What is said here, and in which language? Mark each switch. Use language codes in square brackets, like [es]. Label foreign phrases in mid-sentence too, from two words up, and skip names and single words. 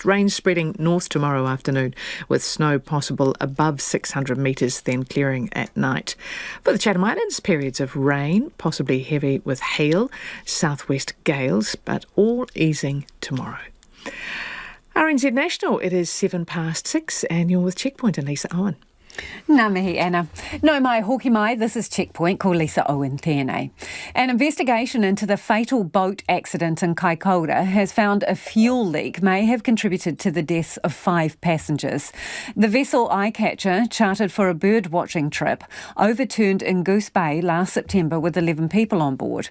[en] Rain spreading north tomorrow afternoon, with snow possible above 600 metres, then clearing at night. For the Chatham Islands, periods of rain, possibly heavy with hail, southwest gales, but all easing tomorrow. RNZ National, it is 6:07 and you're with Checkpoint and Lisa Owen. [mi] Ngā mihi, Anna. No mai hoki mai, [en] this is Checkpoint, [mi] ko Lisa Owen tēnei. [en] An investigation into the fatal boat accident in Kaikoura has found a fuel leak may have contributed to the deaths of 5 passengers. The vessel Eyecatcher, chartered for a bird-watching trip, overturned in Goose Bay last September with 11 people on board.